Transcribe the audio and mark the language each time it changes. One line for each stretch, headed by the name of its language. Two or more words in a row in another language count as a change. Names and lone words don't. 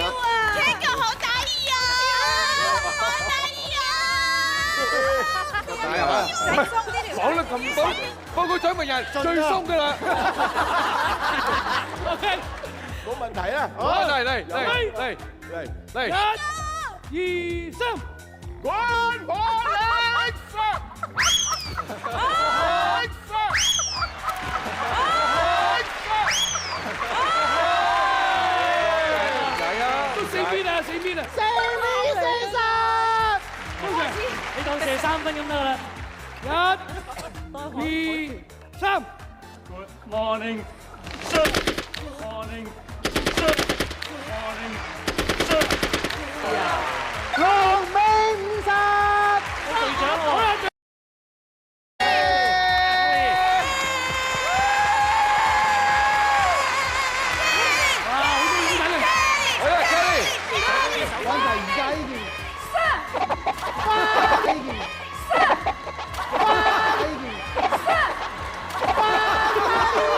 Cantonese: Ken 哥好得意啊！好得意啊！講得咁多，報告獎門人最鬆㗎啦。 OK，冇問題啊！嚟。 1、2、3。
English: Good morning, sir.
Cantonese: 都4邊啊！射實，你當射3分咁得啦。1、2、3。
English: Good morning, sir. Morning, sir. Morning, sir.
Cantonese: 龍尾50，隊長喎。哇！好多英文啊！好啦，Kelly。講就而家呢件，呢件。